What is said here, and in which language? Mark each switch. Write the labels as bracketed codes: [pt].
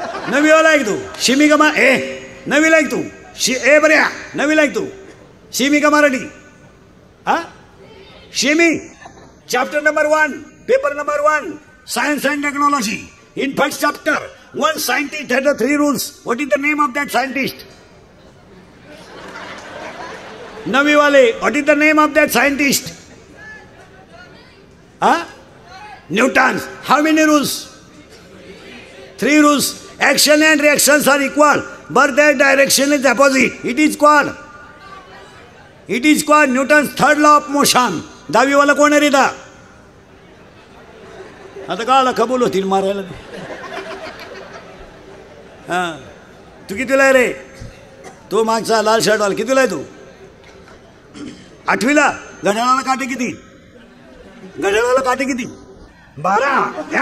[mr] 9वी वाला आहे तू? शिमी का 9वीला आहे तू? बऱ्या 9वीला आहे तू? शिमी का मराठी? हां, शिमी. [en] Chapter number 1, paper number 1, science and technology. In first chapter, one scientist had the 3 rules. What is the name of that scientist? [mr] 9वी वाले, [en] what is the name of that scientist? Newton's. How many rules? 3 rules. Action and reactions are equal, but their direction is opposite. It is called Newton's third law of motion. [mr] 10वी वाला कोण आहे रे? आता काळाला कबूल होतील मारायला. हां, तू कितीला आहे रे? तो मागचा लाल शर्टवाला कितीला आहे तू? 8वीला. घड्याळाला काटे किती? घड्याळाला काटे किती? 12.